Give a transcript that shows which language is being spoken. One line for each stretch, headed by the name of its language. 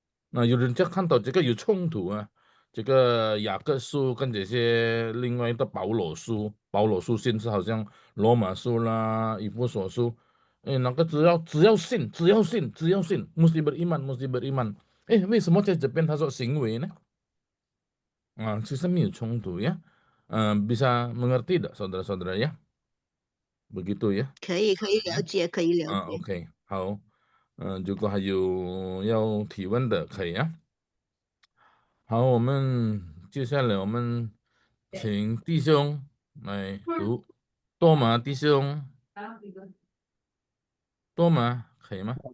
Chinese: 那有人家看到这个有冲突啊，这个雅各书跟这些另外的保罗书信是好像罗马书啦、以弗所书，那个只要信，
Indonesian: mesti beriman，
Chinese: 为什么在这边他说行为呢？其实没有冲突呀，
Indonesian: bisa mengerti tidak saudara-saudara ya? Begitu ya?
Chinese: 可以了解，可以了解。 OK，好，如果还有要提问的，可以啊。好，我们接下来我们请弟兄来读多马弟兄，多马可以吗？